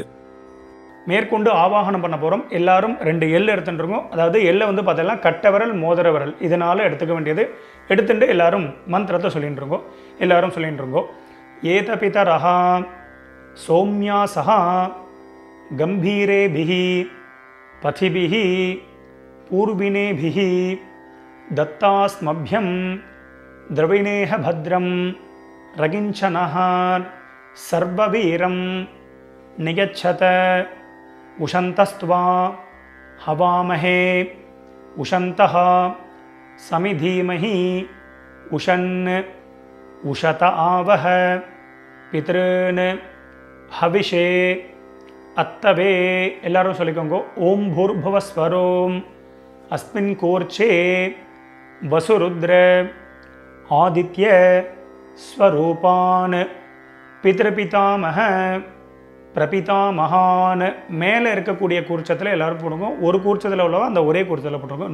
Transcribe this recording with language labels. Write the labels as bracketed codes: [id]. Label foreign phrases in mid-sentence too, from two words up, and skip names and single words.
[ta] மேற்கொண்டு ஆவாகனம் பண்ண போகிறோம். எல்லாரும் 2 எள் எடுத்துட்டுருக்கோம். அதாவது எள்ளை வந்து பார்த்தீங்கன்னா கட்டை விரல் மோதிர விரல் இதனால் எடுத்துக்க வேண்டியது. எடுத்துட்டு எல்லாரும் மந்திரத்தை சொல்லிட்டு இருக்கோம். எல்லாரும் சொல்லிட்டு இருக்கோம். [sa] एत पितरः सौम्या सह गम्भीरेभिः पथिभिः पूर्विनेभिः दत्तास्मभ्यं द्रविणेह भद्रं रगिञ्चनः सर्ववीरं निगच्छत उशन्तस्त्वा हवामहे उशन्तः समिधीमहि उशन् उशत आवह पितॄन् हविषे अत्तवे [ta] எல்லாரும் சொல்லிக்கோங்க. [sa] ओं भूर्भुवस्सुवरोम् अस्मिन् कूर्चे वसुरुद्र आदित्य स्वरूपान् पितृपितामह प्रपितामहान्. [ta] மேலே இருக்கக்கூடிய கூர்ச்சத்தில் எல்லாரும் போடுங்க. ஒரு கூர்ச்சத்தில் உள்ளவா அந்த ஒரே கூர்ச்சத்தில் போட்டுருங்க.